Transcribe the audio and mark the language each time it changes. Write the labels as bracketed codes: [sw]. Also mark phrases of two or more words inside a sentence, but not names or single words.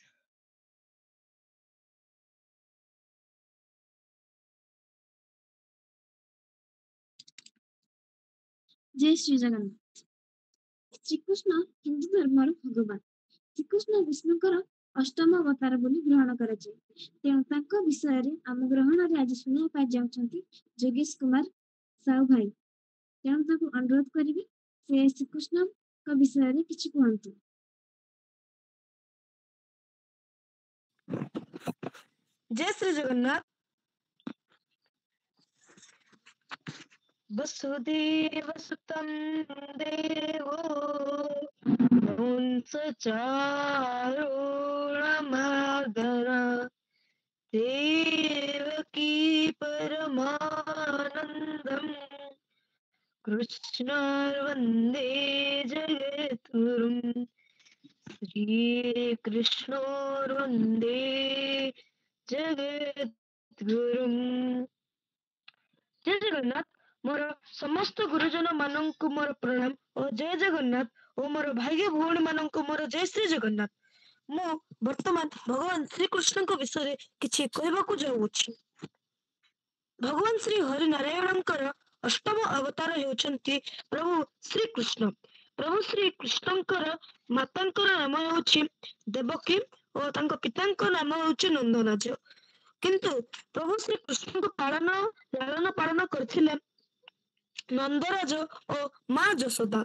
[or] ଜୟ ଶ୍ରୀ ଜଗନ୍ନାଥ ଶ୍ରୀକୃଷ୍ଣ ହିନ୍ଦୁ ଧର୍ମର ଭଗବାନ ଶ୍ରୀକୃଷ୍ଣ ବିଷ୍ଣୁଙ୍କର ଅଷ୍ଟମ ଅବତାର ବୋଲି ଗ୍ରହଣ କରାଯାଏ ତେଣୁ ତାଙ୍କ ବିଷୟରେ ଆମ ଗ୍ରହଣରେ ଆଜି ଶୁଣିବା ପାଇଁ ଯାଉଛନ୍ତି ଯୋଗେଶ କୁମାର ସାହୁ ଭାଇ ତେଣୁ ତାଙ୍କୁ ଅନୁରୋଧ କରିବି ସେ ଶ୍ରୀକୃଷ୍ଣଙ୍କ ବିଷୟରେ କିଛି କୁହନ୍ତୁ। ଜୟ ଶ୍ରୀ ଜଗନ୍ନାଥ। [sa] वसुदेव सुतं देवो चारुणमादर देवकी परमानन्दम् कृष्ण वन्दे जगद्गुरुम् श्रीकृष्ण वन्दे जगद्गुरुम् [or] ଜୟ ଜଗନ୍ନାଥ ମୋର ସମସ୍ତ ଗୁରୁଜନ ମାନଙ୍କୁ ମୋର ପ୍ରଣାମ ଆଉ ଜୟ ଜଗନ୍ନାଥ ଆଉ ମୋର ଭାଇ ଭଉଣୀ ମାନଙ୍କୁ ମୋର ଜୟ ଶ୍ରୀ ଜଗନ୍ନାଥ ମୁଁ ବର୍ତ୍ତମାନ ଭଗବାନ ଶ୍ରୀ କୃଷ୍ଣ ବିଷୟ କିଛି କହିବାକୁ ଯାଉଛି। भगवान श्री हरि नारायणଙ୍କର ଅଷ୍ଟମ ଅବତାର ହେଉଛନ୍ତି ପ୍ରଭୁ ଶ୍ରୀକୃଷ୍ଣ। ପ୍ରଭୁ ଶ୍ରୀକୃଷ୍ଣଙ୍କର ମାତାଙ୍କର ନାମ ହେଉଛି ଦେବକୀ ଓ ତାଙ୍କ ପିତାଙ୍କ ନାମ ହେଉଛି ନନ୍ଦରାଜ। କିନ୍ତୁ ପ୍ରଭୁ ଶ୍ରୀକୃଷ୍ଣଙ୍କୁ ଲାଳନ ପାଳନ କରିଥିଲେ ନନ୍ଦରାଜ ଓ ମା ଯଶୋଦା।